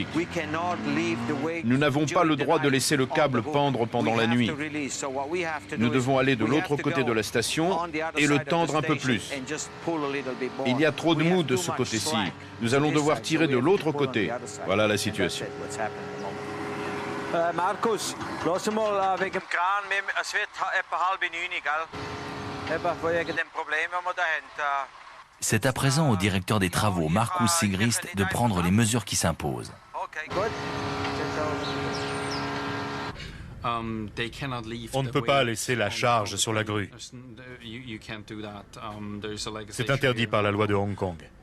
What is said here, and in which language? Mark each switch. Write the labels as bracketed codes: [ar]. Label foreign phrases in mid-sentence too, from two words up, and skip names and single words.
[fr] Nous n'avons pas le droit de laisser le câble pendre pendant la nuit. Nous devons aller de l'autre côté de la station et le tendre un peu plus. Il y a trop de mou de ce côté-ci. Nous allons devoir tirer de l'autre côté. Voilà la situation. [de] Markus, lass mal wegen dem Kran, es wird etwa 8:30, gell? Eben wegen dem Problem, das wir da haben. [fr] C'est à présent au directeur des travaux, Markus Sigrist, de prendre les mesures qui s'imposent. On ne peut pas laisser la charge sur la grue. C'est interdit par la loi de Hong Kong.